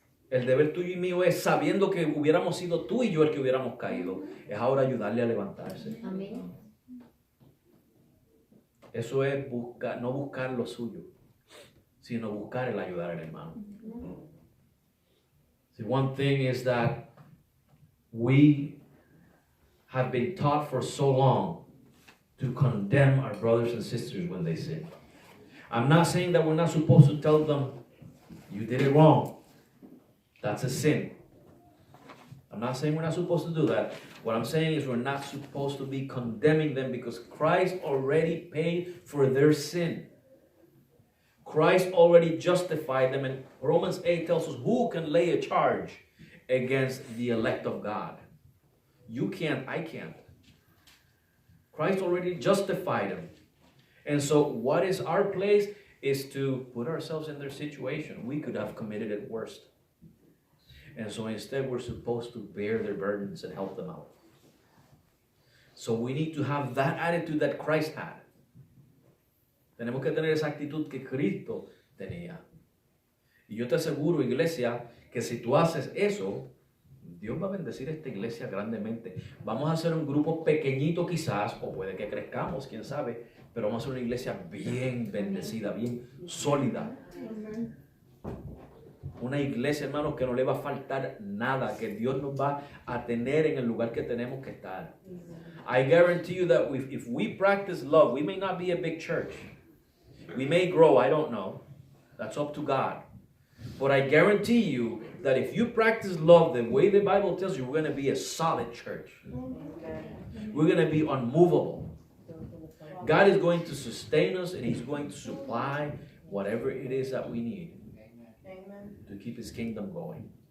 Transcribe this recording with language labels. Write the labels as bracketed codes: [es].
[es] El deber tuyo y mío es, sabiendo que hubiéramos sido tú y yo el que hubiéramos caído, es ahora ayudarle a levantarse. Amén. Eso es no buscar lo suyo, sino buscar el ayudar al hermano. [en] See, one thing is that we have been taught for so long to condemn our brothers and sisters when they sin. I'm not saying that we're not supposed to tell them, you did it wrong. That's a sin. I'm not saying we're not supposed to do that. What I'm saying is we're not supposed to be condemning them because Christ already paid for their sin. Christ already justified them, and Romans 8 tells us who can lay a charge against the elect of God. You can't, I can't. Christ already justified them. And so what is our place is to put ourselves in their situation. We could have committed it worse. And so instead we're supposed to bear their burdens and help them out. So we need to have that attitude that Christ had. [es] Tenemos que tener esa actitud que Cristo tenía. Y yo te aseguro, iglesia, que si tú haces eso, Dios va a bendecir esta iglesia grandemente. Vamos a hacer un grupo pequeñito quizás, o puede que crezcamos, quién sabe, pero vamos a hacer una iglesia bien bendecida, bien sólida. Una iglesia, hermanos, que no le va a faltar nada, que Dios nos va a tener en el lugar que tenemos que estar. [en] I guarantee you that if we practice love, we may not be a big church. We may grow, I don't know. That's up to God. But I guarantee you that if you practice love the way the Bible tells you, we're going to be a solid church. We're going to be unmovable. God is going to sustain us and He's going to supply whatever it is that we need to keep His kingdom going.